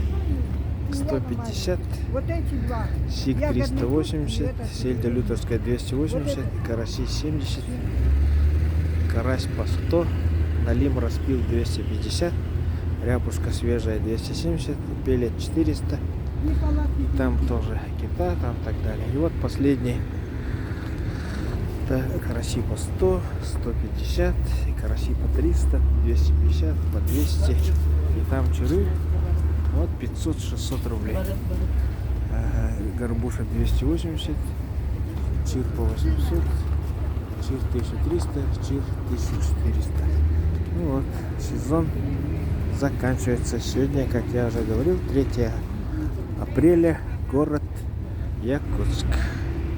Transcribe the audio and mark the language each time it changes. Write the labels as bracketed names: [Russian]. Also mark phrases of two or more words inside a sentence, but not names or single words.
[Russian] 150, сик 380, сельдь лютерская 280, караси 70, карась по 100, налим распил 250, ряпушка свежая 270, пелет 400, и там тоже кита, там так далее. И вот последний, караси по 100, 150, и караси по 300, 250, по 200, и там чиры. Вот 500-600 рублей. Горбуша 280, чир по 800, чир 1300, чир 1400. Ну вот, сезон заканчивается. Сегодня, как я уже говорил, 3 апреля, город Якутск.